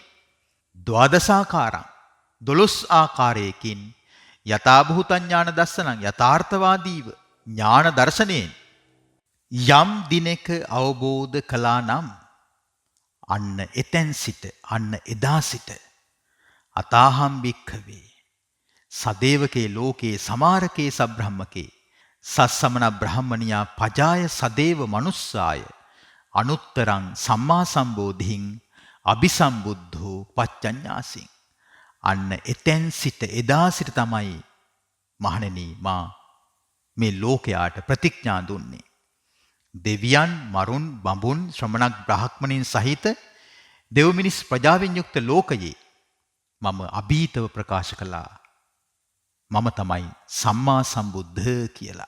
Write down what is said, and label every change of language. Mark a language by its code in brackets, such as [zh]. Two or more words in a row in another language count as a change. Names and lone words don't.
[si] ද්වාදසාකාරං 12 ආකාරයකින් [pi] යථා භූත ඥාන දස්සනං [si] යථාර්ථවාදීව ඥාන දර්ශනයෙන් යම් දිනක අවබෝධ කළා නම් අන්න එතෙන් සිට අන්න එදා සිට [pi] අතාහම් භික්ඛවේ සදේවකේ ලෝකේ සමාරකේ සබ්‍රහ්මකේ සස්සමන බ්‍රහ්මනියා පජාය සදේව මනුස්සාය අනුත්තරං සම්මා සම්බෝධින් අபிසම්බුද්ධෝ පච්චඤ්ඤාසින් [si] අන්න එතෙන් සිට එදා සිට තමයි මහණෙනි මා මේ ලෝකයාට ප්‍රතිඥා දුන්නේ දෙවියන් මරුන් බඹුන් ශ්‍රමණක් බ්‍රාහ්මණයින් සහිත දෙව් මිනිස් ප්‍රජාවෙන් යුක්ත ලෝකයේ මම අභීතව ප්‍රකාශ කළා මම තමයි සම්මා සම්බුද්ධ කියලා.